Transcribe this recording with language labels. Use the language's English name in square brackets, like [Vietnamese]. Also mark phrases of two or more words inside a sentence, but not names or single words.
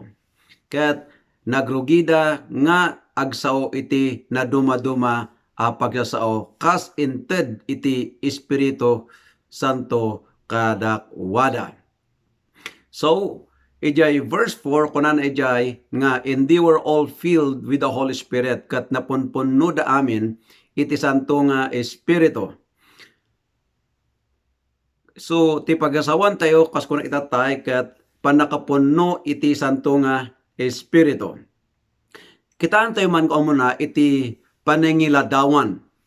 [Iloko] Ket nagrugida nga agsao iti naduma-duma pagsasao kas inted iti Espiritu Santo kadakwada. So, ijay verse 4 kunan ijay nga [English] and they were all filled with the Holy Spirit [Iloko] kat napunpunno da amin iti santo nga Espiritu. So, ti pagasawan tayo, kas kuna itatay, kat panakapunno iti santo nga Espiritu. Kitaan tayo man ko muna iti panangiladawan.